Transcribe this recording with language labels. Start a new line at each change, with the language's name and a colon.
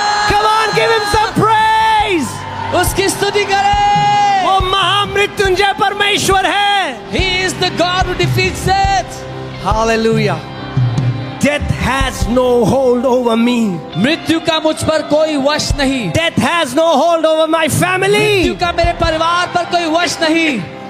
English: Come on, give him some praise.
Hindi: उसकी स्तुति करें. वो महामृत्युंजय परमेश्वर है.
English: He is the God who defeats death. Hallelujah. Death has no hold over me.
Hindi: मृत्यु का मुझ पर कोई वश नहीं.
English: Death has no hold over my family.
Hindi: मृत्यु का मेरे परिवार पर कोई वश नहीं.